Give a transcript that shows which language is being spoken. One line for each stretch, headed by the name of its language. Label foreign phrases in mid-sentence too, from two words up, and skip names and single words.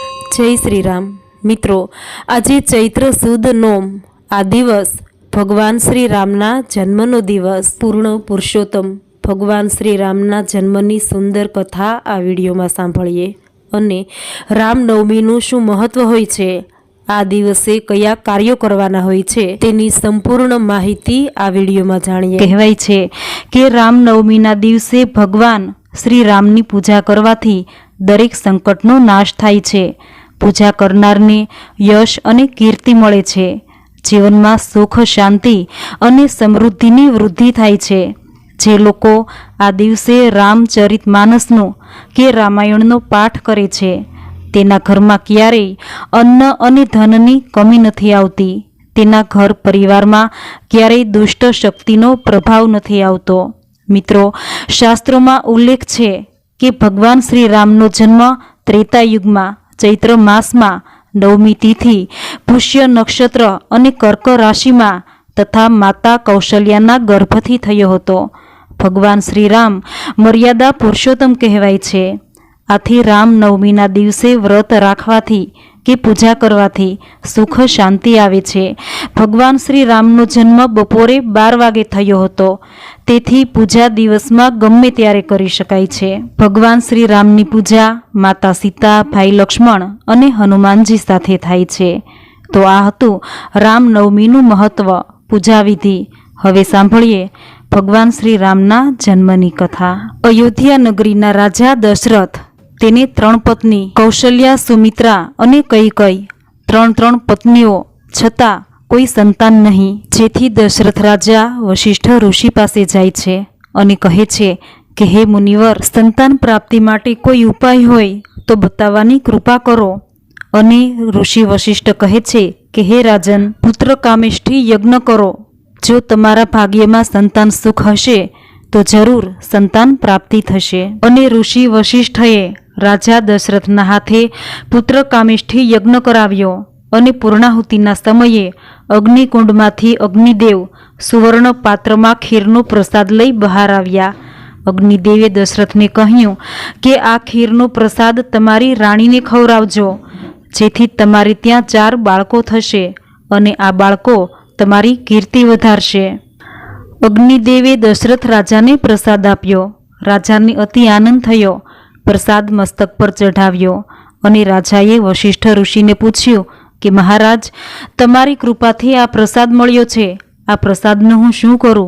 Gujarati: જય શ્રી રામ। મિત્રો, આજ ચૈત્ર સુદ નોમ આ દિવસ ભગવાન શ્રી રામના જન્મનો દિવસ। પૂર્ણ પુરુષોત્તમ ભગવાન શ્રી રામના જન્મની સુંદર કથા આ વિડિયો માં સાંભળીએ અને રામનવમીનું શું મહત્વ હોય છે, આ દિવસે કયા કાર્યો કરવાના હોય છે તેની સંપૂર્ણ માહિતી આ વિડિયો માં જાણીએ। કહેવાય છે કે રામનવમીના દિવસે ભગવાન શ્રી રામની પૂજા કરવાથી દરેક સંકટનો નાશ થાય છે। પૂજા કરનારને યશ અને કીર્તિ મળે છે। જીવનમાં સુખ શાંતિ અને સમૃદ્ધિની વૃદ્ધિ થાય છે। જે લોકો આ દિવસે રામચરિતમાનસનો કે રામાયણનો પાઠ કરે છે તેના ઘરમાં ક્યારેય અન્ન અને ધનની કમી નથી આવતી। તેના ઘર પરિવારમાં ક્યારેય દુષ્ટ શક્તિનો પ્રભાવ નથી આવતો। મિત્રો, શાસ્ત્રોમાં ઉલ્લેખ છે કે ભગવાન શ્રી રામનો જન્મ ત્રેતાયુગમાં ચૈત્ર માસમાં નવમી તિથિ પુષ્ય નક્ષત્ર અને કર્ક રાશિમાં તથા માતા કૌશલ્યાના ગર્ભથી થયો હતો। ભગવાન શ્રી રામ મર્યાદા પુરુષોત્તમ કહેવાય છે। આથી રામનવમીના દિવસે વ્રત રાખવાથી કે પૂજા કરવાથી સુખ શાંતિ આવે છે। ભગવાન શ્રી રામનો જન્મ બપોરે 12 વાગે થયો હતો, તેથી પૂજા દિવસમાં ગમે ત્યારે કરી શકાય છે। ભગવાન શ્રી રામની પૂજા માતા સીતા, ભાઈ લક્ષ્મણ અને હનુમાનજી સાથે થાય છે। તો આ હતું રામનવમીનું મહત્વ, પૂજા વિધિ। હવે સાંભળીએ ભગવાન શ્રી રામના જન્મની કથા। અયોધ્યા નગરીના રાજા દશરથ તેને 3 પત્ની કૌશલ્યા, સુમિત્રા અને કૈકેયી, 3 પત્નીઓ છતાં કોઈ સંતાન નહીં। જેથી દશરથ રાજા વશિષ્ઠ ઋષિ પાસે જાય છે અને કહે છે કે હે મુનિવર, સંતાન પ્રાપ્તિ માટે કોઈ ઉપાય હોય તો બતાવવાની કૃપા કરો। અને ઋષિ વશિષ્ઠ કહે છે કે હે રાજન, પુત્ર કામેષ્ઠી યજ્ઞ કરો। જો તમારા ભાગ્યમાં સંતાન સુખ હશે તો જરૂર સંતાન પ્રાપ્તિ થશે। અને ઋષિ વશિષ્ઠએ રાજા દશરથના હાથે પુત્ર કામેષ્ઠી યજ્ઞ કરાવ્યો અને પૂર્ણાહુતિના સમયે અગ્નિકુંડમાંથી અગ્નિદેવ સુવર્ણ પાત્રમાં ખીરનો પ્રસાદ લઈ બહાર આવ્યા। અગ્નિદેવે દશરથને કહ્યું કે આ ખીરનો પ્રસાદ તમારી રાણીને ખવરાવજો, જેથી તમારે ત્યાં 4 બાળકો થશે અને આ બાળકો તમારી કીર્તિ વધારશે। અગ્નિદેવે દશરથ રાજાને પ્રસાદ આપ્યો। રાજાને અતિ આનંદ થયો। પ્રસાદ મસ્તક પર ચઢાવ્યો અને રાજાએ વશિષ્ઠ ઋષિને પૂછ્યું કે મહારાજ, તમારી કૃપાથી આ પ્રસાદ મળ્યો છે, આ પ્રસાદનો હું શું કરું?